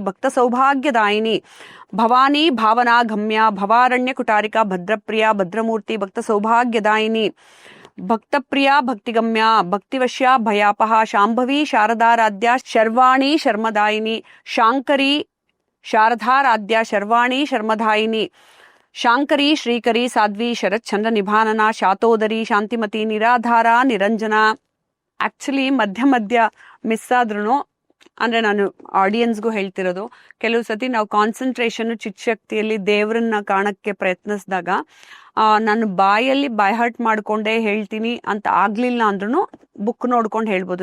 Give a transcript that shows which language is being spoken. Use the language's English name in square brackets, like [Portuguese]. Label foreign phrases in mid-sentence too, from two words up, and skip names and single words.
[Sanskrit] ಭಕ್ತ ಸೌಭಾಗ್ಯದಾಯಿನಿ ಭವಾನಿ ಭಾವನಾ ಗಮ್ಯ ಭವಾರಣ್ಯ ಕುಟಾರಿಕಾ ಭದ್ರಪ್ರಿಯಾ ಭದ್ರಮೂರ್ತಿ ಭಕ್ತ ಸೌಭಾಗ್ಯದಾಯಿನಿ ಭಕ್ತಪ್ರಿಯಾ ಭಕ್ತಿಗಮ್ಯ ಭಕ್ತಿವಶ್ಯ ಭಯಾಪಹ ಶಾಂಭವಿ ಶಾರದಾರಾಧ್ಯ ಶರ್ವಾಣಿ ಶರ್ಮದಾಯಿನಿ ಶಾಂಕರಿ ಶಾರದಾರಾಧ್ಯ ಶರ್ವಾಣಿ ಶರ್ಮದಾಯಿನಿ ಶಾಂಕರಿ ಶ್ರೀಕರಿ ಸಾಧ್ವಿ ಶರತ್ ಚಂದ್ರ ನಿಭಾನನ ಶಾತೋದರಿ ಶಾಂತಿಮತಿ ನಿರಾಧಾರ ನಿರಂಜನ. [Kannada] ಆಕ್ಚುಲಿ ಮಧ್ಯ ಮಿಸ್ ಆದ್ರೂ ಅಂದ್ರೆ ನಾನು ಆಡಿಯನ್ಸ್ಗೂ ಹೇಳ್ತಿರೋದು, ಕೆಲವು ಸತಿ ನಾವು ಕಾನ್ಸಂಟ್ರೇಷನ್ ಚಿತ್ತಶಕ್ತಿಯಲ್ಲಿ ದೇವರನ್ನ ಕಾಣಕ್ಕೆ ಪ್ರಯತ್ನಿಸಿದಾಗ ನಾನು ಬಾಯಲ್ಲಿ [English] by heart [Kannada] ಮಾಡ್ಕೊಂಡೇ ಹೇಳ್ತೀನಿ ಅಂತ ಆಗ್ಲಿಲ್ಲ ಅಂದ್ರೂ ಬುಕ್ ನೋಡ್ಕೊಂಡು ಹೇಳ್ಬೋದು.